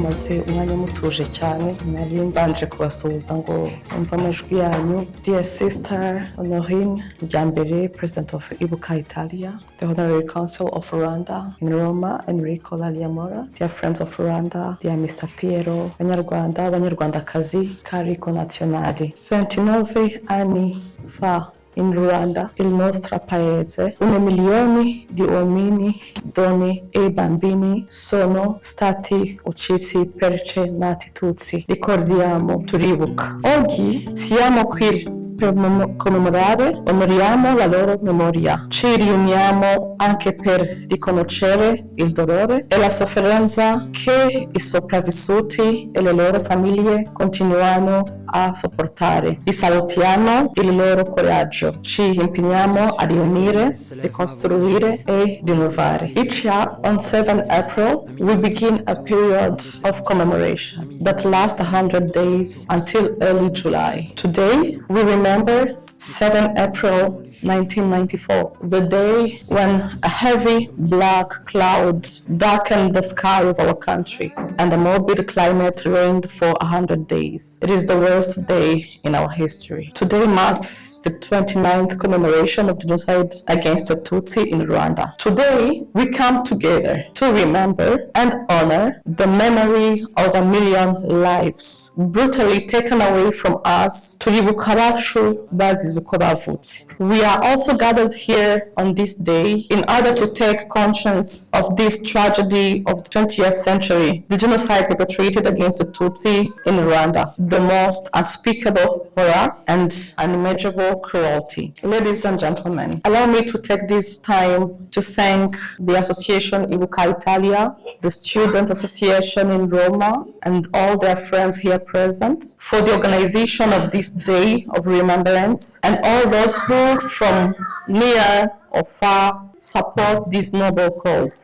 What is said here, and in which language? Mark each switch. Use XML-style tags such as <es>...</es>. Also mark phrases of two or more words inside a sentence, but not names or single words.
<rw>mufise umwanya mutuje cyane nari mbanje kubasuhuza ngo umva amajwi yanyu.</rw> <en>Dear Sister Honorine Ryambere, President of Kwibuka Italia, the Honorary Council of Rwanda in Roma, Enrico Laliamora, dear friends of Rwanda, dear Mr. Piero, Banyarwanda, Banyarwandakazi,</en> <it>cari connazionali. 29 anni fa in Rwanda, il nostro paese, 1 milione di uomini, donne e bambini sono stati uccisi perché nati Tutsi. Ricordiamo, turibuka. Oggi siamo qui per commemorare, onoriamo la loro memoria. Ci riuniamo anche per riconoscere il dolore e la sofferenza che i sopravvissuti e le loro famiglie continuano a sopportare. Li salutiamo il loro coraggio. Ci impegniamo a riunire, ricostruire e rinnovare.</it> <en>Each year on 7 April, we begin a period of commemoration that lasts 100 days until early July. Today, we remember 7 April 1994, the day when a heavy black cloud darkened the sky of our country and a morbid climate reigned for 100 days. It is the worst day in our history. Today marks the 29th commemoration of genocide against the Tutsi in Rwanda. Today, we come together to remember and honor the memory of 1 million lives brutally taken away from us.</en> <rw>Turibuka abacu bazize uko bavutse.</rw> <en>We are also gathered here on this day in order to take conscience of this tragedy of the 20th century, the genocide perpetrated against the Tutsi in Rwanda, the most unspeakable horror and unimaginable cruelty. Ladies and gentlemen, allow me to take this time to thank the Association Kwibuka Italia, the Student Association in Roma, and all their friends here present for the organization of this day of remembrance, and all those who from near or far support this noble cause.</en>